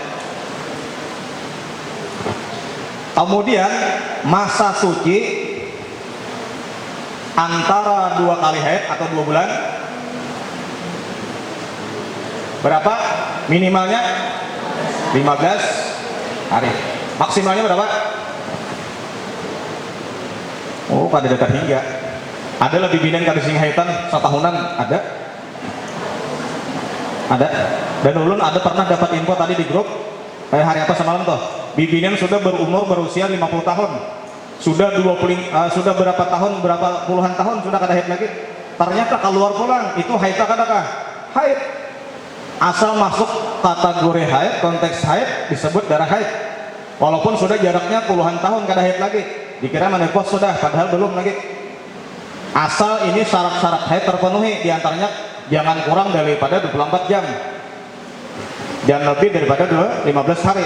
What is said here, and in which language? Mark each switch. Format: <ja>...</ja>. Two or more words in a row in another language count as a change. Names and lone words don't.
<id>Kemudian masa suci antara 2 kali haid atau 2 bulan berapa? Minimalnya 15 hari, maksimalnya berapa? Oh, pada dekat hingga.</id> <bjn>Ada lebih binen kada sing haitan setahunan, ada. Dan ulun ada pernah dapat info tadi di grup hari apa semalam toh, bibinian sudah berusia 50 tahun, sudah berapa tahun, berapa puluhan tahun sudah kada haid lagi. Ternyata keluar pulang itu haid kadakah?</bjn> <id>Haid. Asal masuk kategori haid, konteks haid, disebut darah haid.</id> <bjn>Walaupun sudah jaraknya puluhan tahun kada haid lagi, dikira menopause sudah, padahal belum lagi.</bjn> <id>Asal ini syarat-syarat haid terpenuhi, diantaranya jangan kurang daripada 24 jam dan lebih daripada 15 hari.</id>